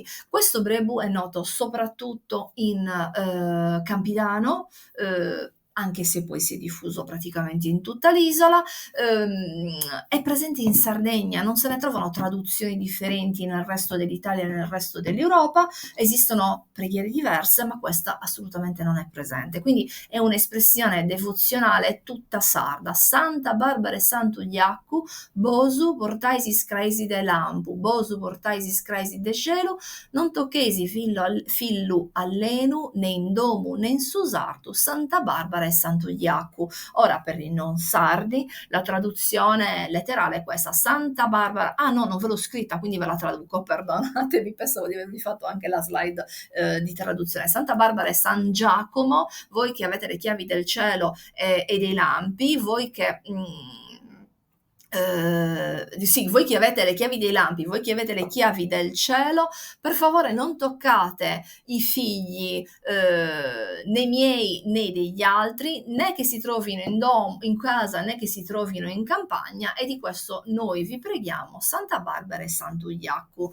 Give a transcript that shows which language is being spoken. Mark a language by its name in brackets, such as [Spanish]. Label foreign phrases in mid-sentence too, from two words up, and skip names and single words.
[Italian] Questo Brebu è noto soprattutto in Campidano, anche se poi si è diffuso praticamente in tutta l'isola, è presente in Sardegna, non se ne trovano traduzioni differenti nel resto dell'Italia e nel resto dell'Europa, esistono preghiere diverse, ma questa assolutamente non è presente. Quindi è un'espressione devozionale tutta sarda. [Sardinian] Santa Barbara e Sant'Uliaku, Bosu portaisis craisi de lampu, Bosu portaisis craisi de cielo, non tocchesi fillu allenu, né in domu né in susartu, Santa Barbara e Sant'Uliaku. [Italian] Ora, per i non sardi, la traduzione letterale è questa: Santa Barbara. Ah no, non ve l'ho scritta, quindi ve la traduco, perdonatemi, pensavo di avervi fatto anche la slide di traduzione. Santa Barbara e San Giacomo, voi che avete le chiavi del cielo e dei lampi, voi che sì, voi che avete le chiavi dei lampi, voi che avete le chiavi del cielo, per favore non toccate i figli né miei né degli altri, né che si trovino in casa né che si trovino in campagna, e di questo noi vi preghiamo, Santa Barbara e Sant'Uliaku.